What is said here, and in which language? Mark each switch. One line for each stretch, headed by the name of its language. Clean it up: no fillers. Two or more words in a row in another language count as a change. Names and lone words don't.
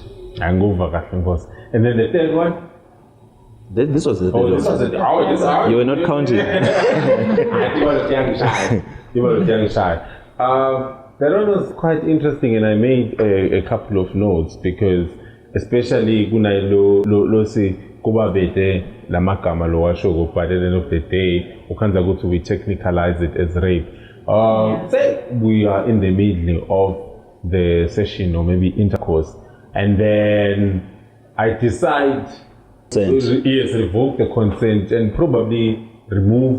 English: And then the third one. This was the third one. You were not counting. You were young shy. That one was quite interesting, and I made a couple of notes because, especially
Swati: lo si kuba bete la magama lo washo,
English: but at the end of the day, we technicalize it as rape. Say we are in the middle of the session or maybe intercourse, and then I decide revoke the consent and probably remove